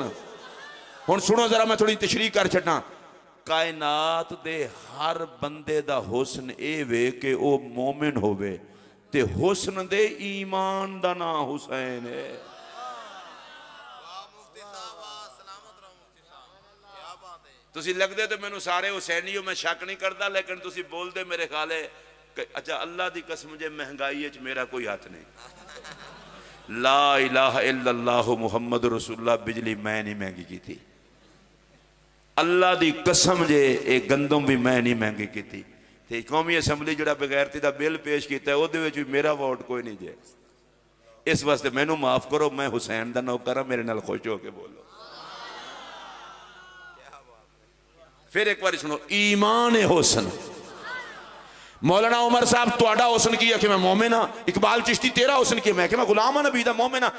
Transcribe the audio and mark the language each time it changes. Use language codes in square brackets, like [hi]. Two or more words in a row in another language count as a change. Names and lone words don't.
[pa] ہن سنو ذرا، میں تھوڑی تشریح کر چھڈاں۔ کائنات دے ہر بندے دا حسن اے وے کہ او مومن ہووے، تے حسن دے ایمان دا نام حسین ہے. تسی لگدے تو مینوں سارے حسینی ہو، میں شک نہیں کرتا، لیکن تسی بولدے میرے خیال ہے اچھا اللہ دی قسم جے مہنگائی چ میرا کوئی ہتھ نہیں. [ar] لا إله إلا الله محمد رسول الله, [ur] بجلی میں نہیں مہنگی کی تھی, [pa] اللہ دی قسم جے [ur] ایک گندم بھی میں نہیں مہنگی کی تھی. [pa] تے قومی اسمبلی جو بے غیرتی کا بل پیش کیا اہدے وچ بھی میرا ووٹ کوئی نہیں جے. اس واسطے مینوں معاف کرو، میں حسین دا نوکر ہاں، میرے نال خوش ہوکے بولو. فیر ایک بار سنو، ایمان حسن. مولانا عمر صاحب تہاڈا حسن کی ہے کہ میں مومن ہاں، اقبال چشتی تیرا حسن کی میں کہ میں غلام ہاں نبی دا مومن ہاں.